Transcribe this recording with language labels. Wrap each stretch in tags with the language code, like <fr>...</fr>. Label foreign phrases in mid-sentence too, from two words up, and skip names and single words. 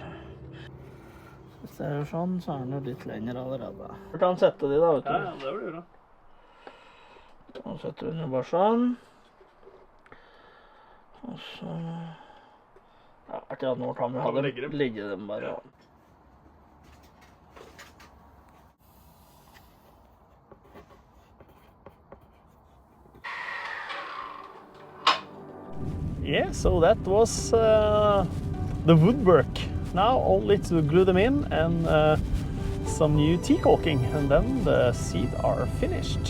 <no>Hvis det er sånn, så er den jo litt lenger allerede. Vi kan sette de da, vet du. Ja, det blir bra. Og setter vi den bare sånn. Og så... Ja, akkurat nå kan vi ha dem. Ligge dem bare. Ja.</no> <en>Yeah, so that was the woodwork. Now only to glue them in and some new teak caulking, and then the seats are finished.</en>